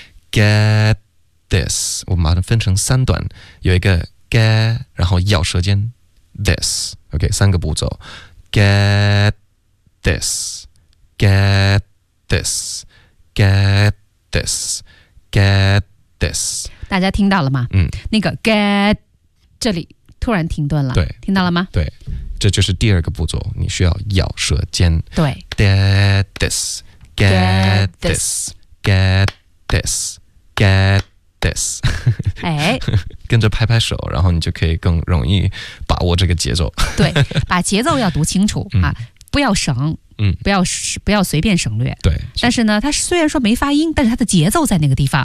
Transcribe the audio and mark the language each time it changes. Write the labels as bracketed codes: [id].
[en] get this [zh] 我们把它分成三段有一个 [en] get [zh] 然后咬舌尖 [en] this OK 三个步骤 get this get this get this get this [zh] 大家听到了吗、那个 get 这里突然停顿了对听到了吗对这就是第二个步骤你需要咬舌尖对 [en] get this get this get this get this [zh] 哎，跟着拍拍手然后你就可以更容易把握这个节奏对把节奏要读清楚、啊、不要省、不要随便省略对但是呢它虽然说没发音但是它的节奏在那个地方